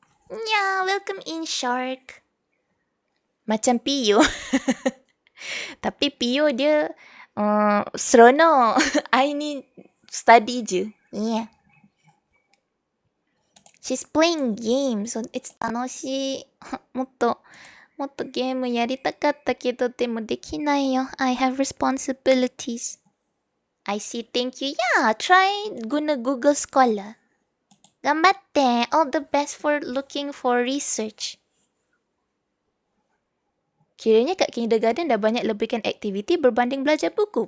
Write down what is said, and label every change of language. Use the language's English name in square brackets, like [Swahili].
[English] Yeah, welcome in Shark. [Malay] Macam Pio. Tapi Pio dia seronok. I ni study je. Yeah. [English] She's playing games, so it's 楽しい。 [Japanese] もっとゲームやりたかったけど、でもできないよ。 [English] I have responsibilities. I see, thank you. Yeah, try guna Google Scholar. [Japanese] 頑張って。 [English] All the best for looking for research. [Malay] Kiranya kat kindergarten dah banyak lebihkan aktiviti berbanding belajar buku.